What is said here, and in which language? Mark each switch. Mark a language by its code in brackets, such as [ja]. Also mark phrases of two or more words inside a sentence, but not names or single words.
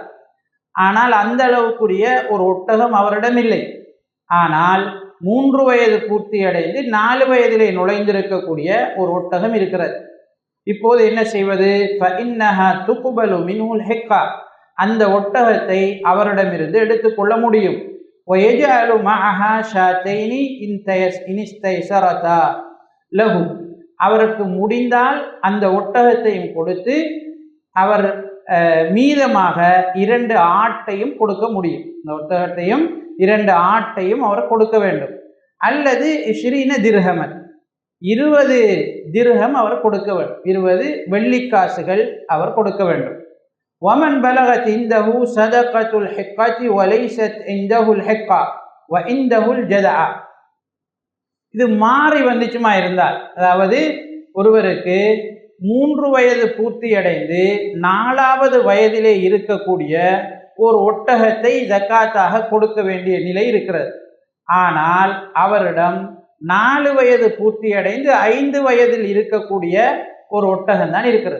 [ta] ஆனால் அந்த அளவுக்குரிய ஒரு ஒட்டகம் அவரிடம் இல்லை. ஆனால் 3 வயது பூர்த்தி அடைந்து 4 வயதிலே நுழைந்திருக்கக்கூடிய ஒரு ஒட்டகம் இருக்கிறது. இப்போது என்ன செய்வது? [ar] فإنها تقبل منه الحقة, [ta] அந்த ஒட்டகத்தை அவரிடமிருந்து எடுத்துக்கொள்ள முடியும். [ar] وَيَجْعَلُ مَعَهَا شَاتَيْنِ إِنْ اسْتَيْسَرَتَا لَهُ, [ta] அவருக்கு முடிந்தால் அந்த ஒட்டகத்தையும் கொடுத்து அவர் மீதமாக 2 ஆட்டையும் கொடுக்க முடியும். இந்த ஒட்டகத்தையும் 2 ஆட்டையும் அவர் கொடுக்க வேண்டும். அல்லது 20 திர்ஹமன், 20 திர்ஹம் அவர் கொடுக்க வேண்டும். 20 வெள்ளிக்காசுகள் அவர் கொடுக்க வேண்டும். [ar] ومن بلغت عنده صدقة الحقة وليست عنده الحقة وعنده الجذع, [ta] இது மாறி வந்துச்சுமா இருந்தால், அதாவது ஒருவருக்கு 3 வயது பூர்த்தி அடைந்து 4வது வயதிலே இருக்கக்கூடிய ஒரு ஒட்டகத்தை ஜக்காத்தாக கொடுக்க வேண்டிய நிலை இருக்கிறது. ஆனால் அவரிடம் 4 வயது பூர்த்தி அடைந்து 5 வயதில் இருக்கக்கூடிய ஒரு ஒட்டகம் தான் இருக்கிறது.